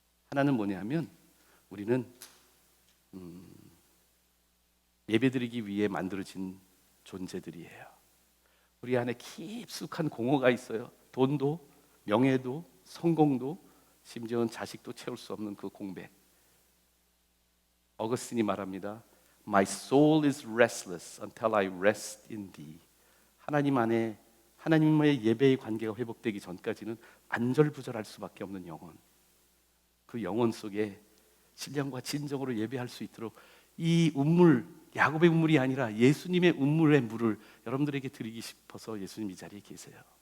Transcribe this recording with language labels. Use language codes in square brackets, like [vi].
[ko] 하나는 뭐냐면 우리는 예배드리기 위해 만들어진 존재들이에요. 우리 안에 깊숙한 공허가 있어요. 돈도, 명예도, 성공도, 심지어는 자식도 채울 수 없는 그 공백. 어거스틴이 말합니다. [en] My soul is restless until I rest in thee. [ko] 하나님 안에 하나님과의 예배의 관계가 회복되기 전까지는 안절부절할 수밖에 없는 영혼. 그 영혼 속에 신령과 진정으로 예배할 수 있도록 이 운물, 야곱의 운물이 아니라 예수님의 운물의 물을 여러분들에게 드리기 싶어서 예수님 이 자리에 계세요.